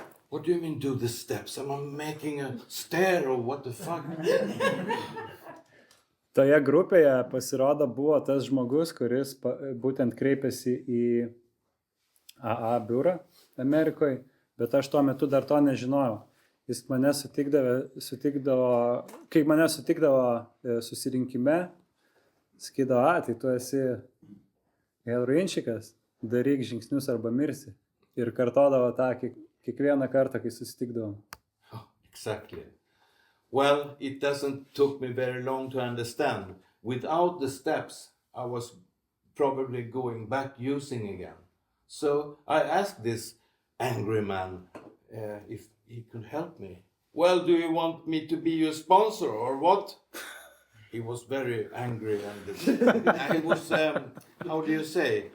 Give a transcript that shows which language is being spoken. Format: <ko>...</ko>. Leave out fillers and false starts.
<en>What do you mean do the steps? Am I making a stair or what the fuck?</en> <lt>Toje grupėje pasirodo buvo tas žmogus, kuris būtent kreipėsi į AA biurą Amerikoje, bet aš tuo metu dar to nežinojau. Jis mane sutikdavo, kai mane sutikdavo susirinkime, sakydavo, tai tu esi heroinčikas, daryk žingsnius arba mirsi. Ir kartodavo tą kiekvieną kartą, kai susitikdavom.</lt> <en>Exactly. Well, it doesn't took me very long to understand. Without the steps, I was probably going back using again. So I asked this angry man if he could help me. Well, do you want me to be your sponsor or what? He was very angry and he was, how do you say?</en>